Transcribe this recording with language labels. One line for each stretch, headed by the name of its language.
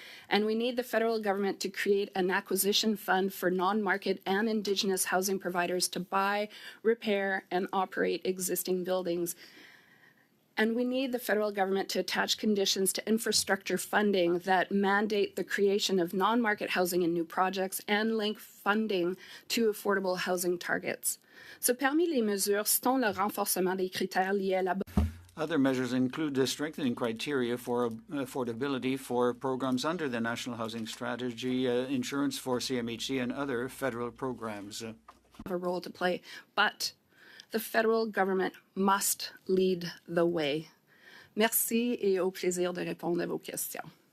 English: And we need the federal government to create an acquisition fund for non-market and Indigenous housing providers to buy, repair, and operate existing buildings. And we need the federal government to attach conditions to infrastructure funding that mandate the creation of non-market housing in new projects and link funding to affordable housing targets.
French: So parmi les mesures, citons le renforcement des critères liés à la
English: Other measures include the strengthening criteria for affordability for programs under the National Housing Strategy, insurance for CMHC, and other federal programs. A role to play, but the federal government must lead the way.
French: Merci et au plaisir de répondre à vos questions.